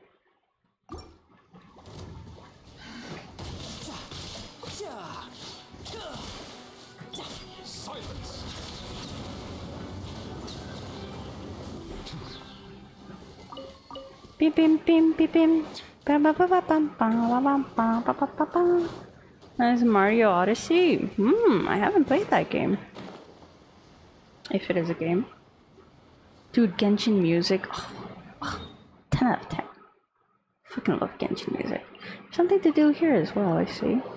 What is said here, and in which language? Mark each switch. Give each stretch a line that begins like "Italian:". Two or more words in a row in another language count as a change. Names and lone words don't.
English: Silence. Beep bim bim beep bim. Ba ba ba ba bum ba ba bum ba ba ba ba ba. That's Mario Odyssey. I haven't played that game. If it is a game. Dude, Genshin music. 10 out of 10. Fucking love Genshin music. Something to do here as well, I see.